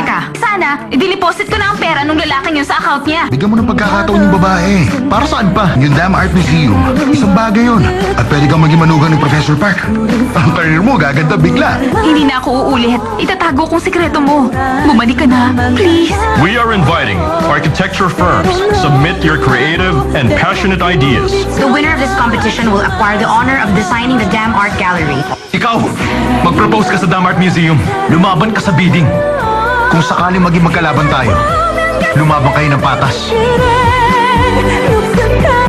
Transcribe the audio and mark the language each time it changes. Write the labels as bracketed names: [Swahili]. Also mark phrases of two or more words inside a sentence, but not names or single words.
[Filipino] Teka, sana, i-deposit ko na ang pera nung lalaking yun sa account niya. Bigyan mo ng pagkakataon yung babae. Para saan pa? Yung Damn Art Museum, isang bagay yun. At pwede kang maging manugang ni Professor Park. Ang career mo, gaganda bigla. Hindi na ako uulit. Itatago kong sikreto mo. Bumalik ka na, [English] please. We are inviting architecture firms. Submit your creative and passionate ideas. The winner of this competition will acquire the honor of designing the Damn Art Gallery. [Filipino] Ikaw, mag-propose ka sa Damn Art Museum. Lumaban ka sa bidding. Kung sakaling maging magkalaban tayo, lumabang kayo ng patas. [Korean] 그래, 녹색한